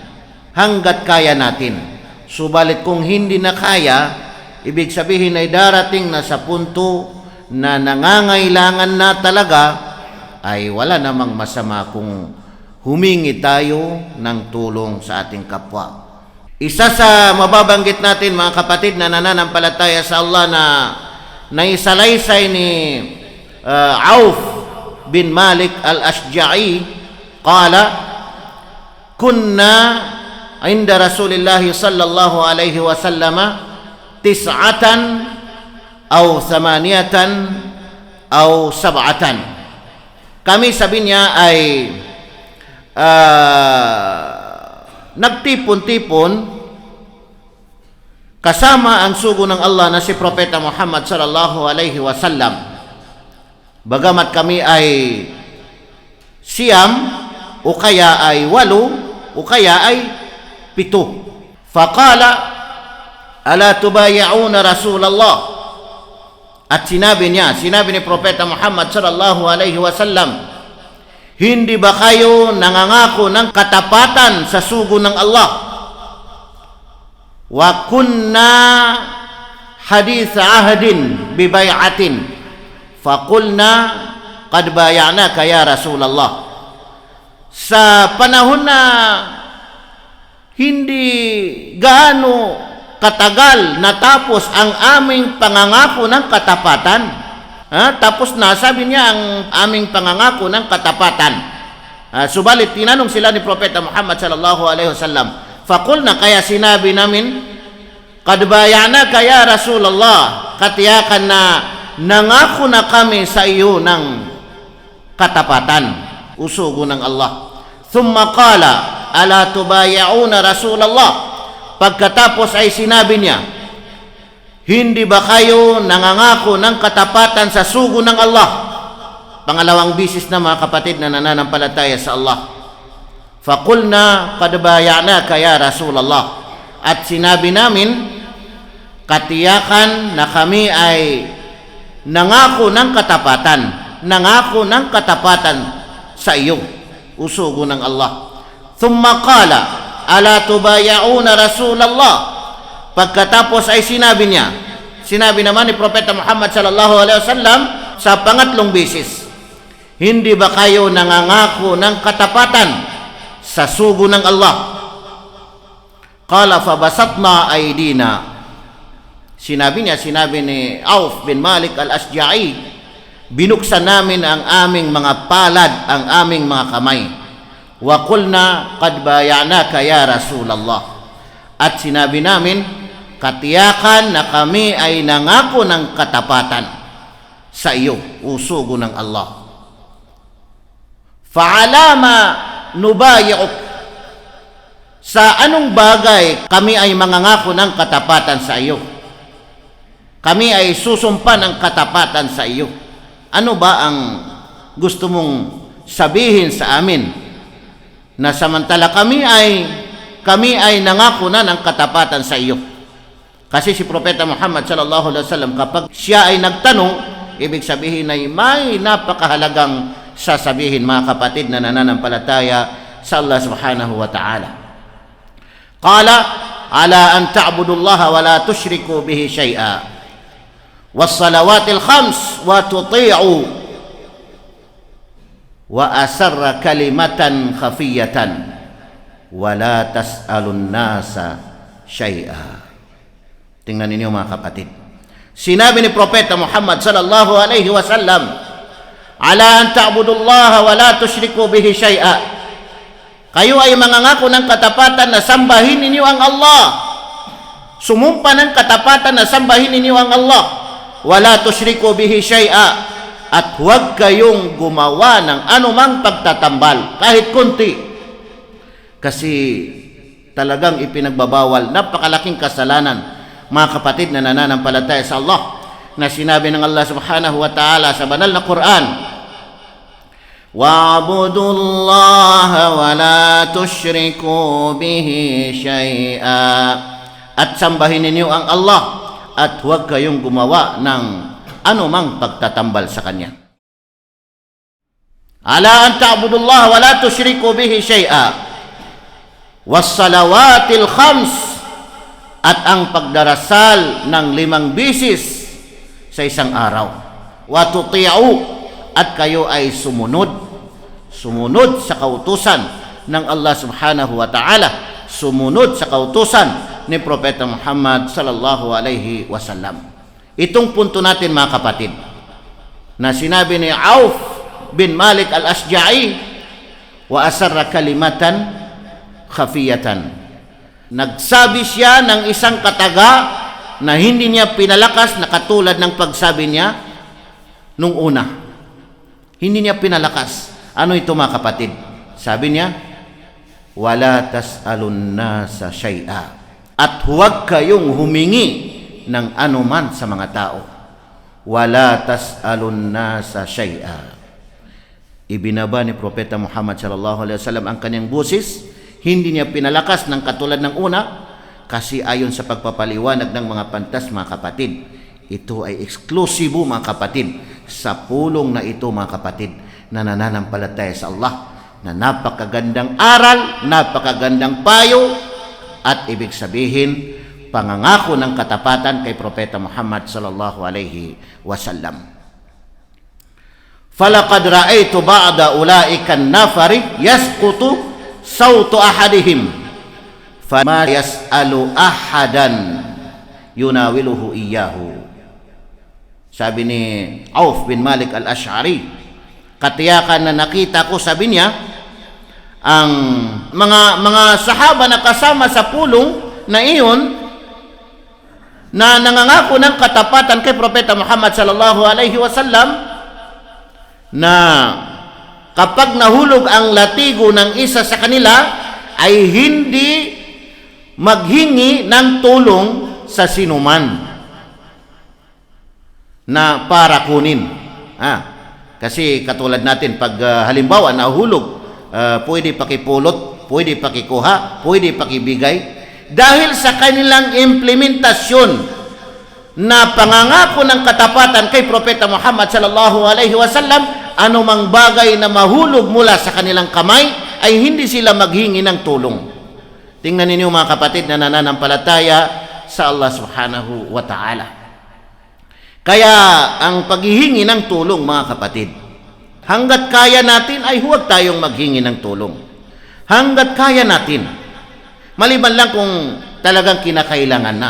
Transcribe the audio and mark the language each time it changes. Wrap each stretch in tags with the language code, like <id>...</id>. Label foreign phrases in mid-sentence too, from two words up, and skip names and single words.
<tl>Subalit kung hindi na kaya, ibig sabihin ay darating na sa punto na nangangailangan na talaga, ay wala namang masama kung humingi tayo ng tulong sa ating kapwa. Isa sa mababanggit natin mga kapatid na nananampalataya sa Allah na naisalaysay ni Auf bin Malik al-Ashja'i,</tl> <ar>قال كنا عند رسول الله صلى الله عليه وسلم تسعة أو ثمانية أو سبعة.</ar> <tl>Kami, sabi niya, ay nagtipon-tipon kasama ang sugo ng Allah na si Propeta Muhammad</tl> <ar>صلى الله عليه وسلم.</ar> <tl>Bagamat kami ay siyam, o kaya ay 8, o kaya ay 7.</tl> <ar>فقال ألا تبايعون رسول الله.</ar> <tl>At sinabi ni Propeta Muhammad</tl> <ar>صلى الله عليه وسلم,</ar> <tl>hindi ba kayo nangangako ng katapatan sa sugo ng Allah?</tl> <ar>وكنا حديث عهد ببيعة فقلنا قد بايعناك يا رسول الله.</ar> <tl>Sa panahon na hindi gaano katagal natapos ang aming pangangako ng katapatan. Tapos na, sabi niya, ang aming pangangako ng katapatan. Subalit tinanong sila ni Propeta Muhammad</tl> <ar>صلى الله عليه وسلم فقلنا,</ar> <tl>kaya sinabi namin,</tl> <ar>قد بايعناك يا رسول الله,</ar> <tl>katiyakan na nangako na kami sa iyo ng katapatan, usugo ng Allah.</tl> <ar>ثم قال ألا تبايعون رسول الله.</ar> <tl>Pagkatapos ay sinabi niya, hindi ba kayo nangangako ng katapatan sa sugo ng Allah? Pangalawang bisis na mga kapatid na nananampalataya sa Allah.</tl> <ar>فقلنا قد بايعناك يا رسول الله.</ar> <tl>At sinabi namin, katiyakan na kami ay nangako ng katapatan sa iyo, usugo ng Allah.</tl> <ar>ثم قال ألا تبايعون رسول الله.</ar> <tl>Pagkatapos ay sinabi naman ni Propeta Muhammad</tl> <ar>صلى الله عليه وسلم</ar> <tl>sa pangatlong bisis, hindi ba kayo nangangako ng katapatan sa sugo ng Allah?</tl> <ar>قال فبسطنا أيدينا.</ar> <tl>Sinabi ni Auf bin Malik al-Ashja'i, binuksan namin ang aming mga palad, ang aming mga kamay.</tl> <ar>وقلنا قد بايعناك يا رسول الله.</ar> <tl>At sinabi namin, katiyakan na kami ay nangako ng katapatan sa iyo, usugo ng Allah.</tl> <ar>فعلام نبايعك.</ar> <tl>Sa anong bagay kami ay mangangako ng katapatan sa iyo? Kami ay susumpa ng katapatan sa iyo. Ano ba ang gusto mong sabihin sa amin? Na samantala kami ay nangako na ng katapatan sa iyo. Kasi si Propeta Muhammad</tl> <ar>صلى الله عليه وسلم,</ar> <tl>kapag siya ay nagtanong, ibig sabihin ay may napakahalagang sasabihin, mga kapatid na nananampalataya sa Allah</tl> <ar>سبحانه وتعالى. قال على أن تعبدوا الله ولا تشركوا به شيئا والصلوات الخمس وتطيعوا وأسر كلمة خفية ولا تسألوا الناس شيئا.</ar> <tl>Tingnan ninyo mga kapatid. Sinabi ni Propeta Muhammad</tl> <ar>صلى الله عليه وسلم على أن تعبدوا الله ولا تشركوا به شيئا."</ar> <tl>Kayo ay mangangako ng katapatan na sambahin ninyo ang Allah. Sumumpa ng katapatan na sambahin ninyo ang Allah.</tl> <ar>ولا تشركوا به شيئا.</ar> <tl>At huwag kayong gumawa ng anumang pagtatambal, kahit kunti. Kasi talagang ipinagbabawal, napakalaking kasalanan, mga kapatid na nananampalataya sa Allah, na sinabi ng Allah</tl> <ar>سبحانه وتعالى</ar> <tl>sa banal na Quran,</tl> <ar>"واعبدوا الله ولا تشركوا به شيئا."</ar> <tl>At sambahin ninyo ang Allah at huwag kayong gumawa ng anumang pagtatambal sa Kanya.</tl> <ar>على أن تعبدوا الله ولا تشركوا به شيئا. والصلوات الخمس,</ar> <tl>at ang pagdarasal ng 5 bisis sa isang araw.</tl> <ar>وتطيعوا,</ar> <tl>at kayo ay sumunod sa kautusan ng Allah</tl> <ar>سبحانه وتعالى,</ar> <tl>sumunod sa kautusan ni Propeta Muhammad</tl> <ar>صلى الله عليه وسلم.</ar> <tl>Itong punto natin, mga kapatid, na sinabi ni Auf bin Malik al-Ashja'i,</tl> <ar>وأسر كلمة خفية.</ar> <tl>Nagsabi siya ng isang kataga na hindi niya pinalakas na katulad ng pagsabi niya nung una. Hindi niya pinalakas. Ano ito, mga kapatid? Sabi niya,</tl> <ar>"ولا تسألوا الناس شيئا."</ar> <tl>At huwag kayong humingi ng anuman sa mga tao.</tl> <ar>ولا تسألوا الناس شيئا.</ar> <tl>Ibinaba ni Propeta Muhammad</tl> <ar>صلى الله عليه وسلم</ar> <tl>ang kanyang busis. Hindi niya pinalakas ng katulad ng una, kasi ayon sa pagpapaliwanag ng mga pantas, mga kapatid, ito ay eksklusibo, mga kapatid, sa pulong na ito, mga kapatid, na nananampalataya sa Allah, na napakagandang aral, napakagandang payo, at ibig sabihin, pangangako ng katapatan kay Propeta Muhammad</tl> <ar>صلى الله عليه وسلم. "فلقد رأيت بعض أولئك النفر يسقط سوط أحدهم فما يسأل أحدا يناوله إياه."</ar> <tl>Sabi ni Auf bin Malik al-Ash'ari, katiyakan na nakita ko, sabi niya, ang mga sahaba na kasama sa pulong na iyon, na nangangako ng katapatan kay Propeta Muhammad</tl> <ar>صلى الله عليه وسلم,</ar> <tl>na kapag nahulog ang latigo ng isa sa kanila ay hindi maghingi ng tulong sa sinuman na para kunin. Kasi katulad natin, pag halimbawa nahulog, pwede pakipulot, pwede pakikuha, pwede pakibigay. Dahil sa kanilang implementasyon na pangangako ng katapatan kay Propeta Muhammad</tl> <ar>صلى الله عليه وسلم,</ar> <tl>anumang bagay na mahulog mula sa kanilang kamay ay hindi sila maghingi ng tulong. Tingnan ninyo, mga kapatid, na nananampalataya sa Allah</tl> <ar>سبحانه وتعالى.</ar> <tl>Kaya ang paghihingi ng tulong, mga kapatid, hanggat kaya natin ay huwag tayong maghingi ng tulong. Hanggat kaya natin. Maliban lang kung talagang kinakailangan na.</tl>